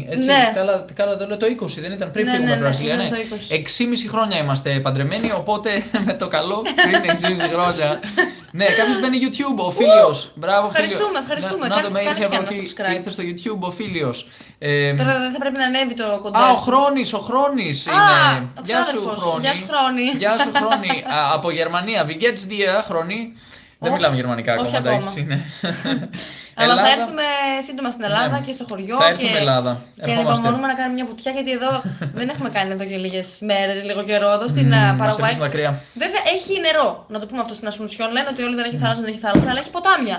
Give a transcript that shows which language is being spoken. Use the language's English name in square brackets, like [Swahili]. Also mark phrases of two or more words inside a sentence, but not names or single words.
[Greek] Έτσι, καλά το λέω, το 20 δεν ήταν πριν φύγουμε από Βραζιλία. 6,5 χρόνια είμαστε παντρεμένοι, οπότε με το καλό πριν 6,5 χρόνια. Ναι, κάποιος μπαίνει YouTube, ο Φίλιος. Μπράβο, ευχαριστούμε. Να το με ήρθε στο YouTube ο Φίλιος. Τώρα δεν θα πρέπει να ανέβει το κοντά. Ο Χρόνης είναι. Γεια σου Χρόνη. Γεια σου Χρόνη. Από Γερμανία. [German] Wie geht's dir, [Greek] Χρόνη? Δεν μιλάμε γερμανικά ακόμα, εντάξει. Αλλά θα έρθουμε σύντομα στην Ελλάδα και στο χωριό. Θα έρθουμε στην Ελλάδα. Και ανυπομονούμε να κάνουμε μια βουτιά, γιατί εδώ δεν έχουμε κάνει εδώ και λίγες μέρες, λίγο καιρό εδώ στην Παραγουάη. Βέβαια έχει νερό. Να το πούμε αυτό στην Ασουνσιόν. Λένε ότι όλοι δεν έχει θάλασσα, δεν έχει θάλασσα, αλλά έχει ποτάμια.